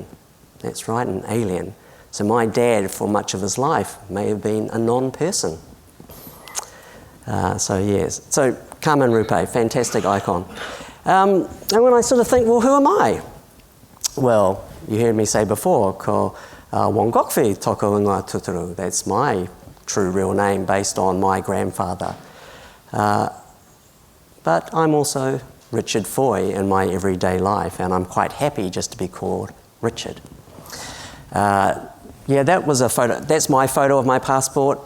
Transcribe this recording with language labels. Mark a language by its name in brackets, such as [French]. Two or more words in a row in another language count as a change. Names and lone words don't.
[English] That's right, an alien. So my dad, for much of his life, may have been a non-person. So Carmen Rupe, fantastic icon. And when I sort of think, well, who am I? Well, you heard me say before, [Māori] ko Wongokfi toko ingoa tuturu. [English] That's my true real name based on my grandfather. But I'm also Richard Foy in my everyday life, and I'm quite happy just to be called Richard. Yeah, that was a photo. That's my photo of my passport.